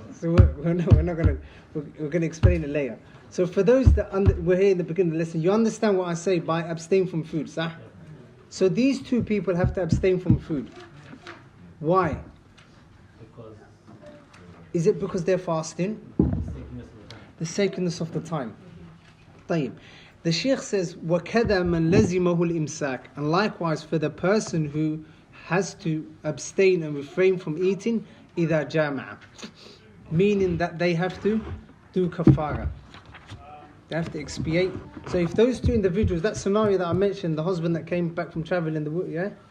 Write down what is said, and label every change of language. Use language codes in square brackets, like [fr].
[en] So we're gonna explain it later. So for those that were here in the beginning of the lesson, you understand what I say by abstain from food, sah? So these two people have to abstain from food. Why? Because Is it because they're fasting? the sacredness of the time. The sacredness of the time. طيب. The Shaykh says, [ar] وَكَذَا مَنْ لَزِمَهُ الْإِمْسَاكِ. [en] And likewise for the person who has to abstain and refrain from eating, [ar] إِذَا جَامَعَ. [en] Meaning that they have to do kafara. They have to expiate. So if those two individuals, that scenario that I mentioned, the husband that came back from travel in the wood, yeah?